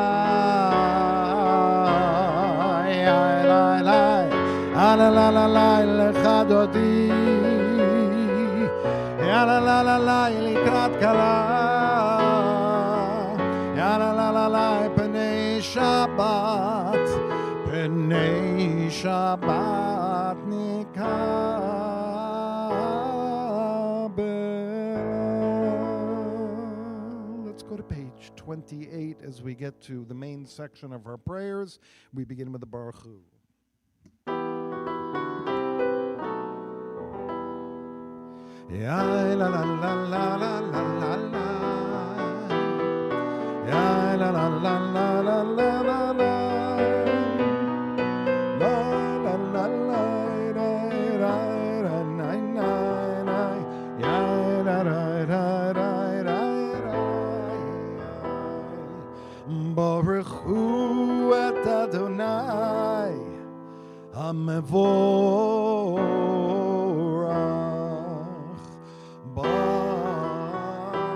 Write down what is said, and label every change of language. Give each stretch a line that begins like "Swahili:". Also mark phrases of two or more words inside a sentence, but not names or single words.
Hebrew: יאי לי לי, אלה לה לה לה לך דודי, יאללה לה לה לה לקראת כלה, יאללה לה לה לה פני שבת, פני שבת נקבל.
English: Let's go to page 28 as we get to the main section of our prayers. We begin with the
Hebrew: ברוך הוא. Ya la la la la la la la la, ya la la la la la la la la, la la la la ra ra ra na na na, ya ra ra ra ra ra ra. ברוך הוא את אדוני המבורך.